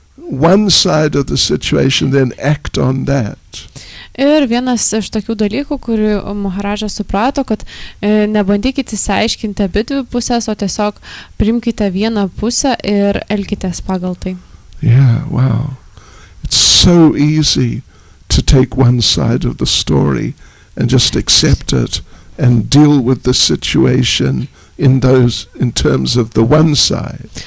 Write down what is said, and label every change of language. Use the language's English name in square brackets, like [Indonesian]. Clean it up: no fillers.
[English] one side of the situation, then act on that. [Lithuanian] Ir vienas iš tokių dalykų, kurį Maharažas suprato, kad nebandykite įsiaiškinti abi dvi pusės, o tiesiog priimkite vieną pusę ir elkitės pagal tai. [English] Yeah, wow. It's so easy to take one side of the story and just accept it and deal with the situation in terms of the one side.